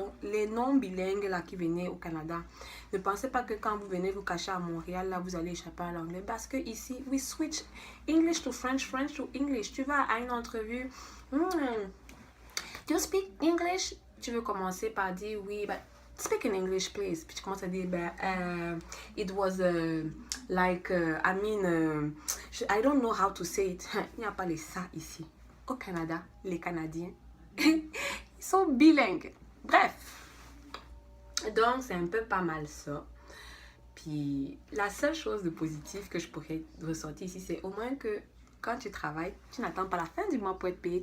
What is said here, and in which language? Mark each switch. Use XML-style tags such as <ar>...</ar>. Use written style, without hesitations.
<fr>Donc les non bilingues là qui venaient au Canada, ne pensez pas que quand vous venez vous cacher à Montréal là vous allez échapper à l'anglais parce que ici we switch English to French, French to English. Tu vas à une entrevue, do you speak English? Tu veux commencer par dire oui, speak in English please.</fr> <en>Puis tu commences à dire it was like I don't know how to say it.</en> <fr>Il n'y a pas les ça ici. Au Canada, les Canadiens ils sont bilingues. Bref. Donc, c'est un peu pas mal ça. Puis, la seule chose de positive que je pourrais ressortir ici, c'est au moins que quand tu travailles, tu n'attends pas la fin du mois pour être payé.</fr>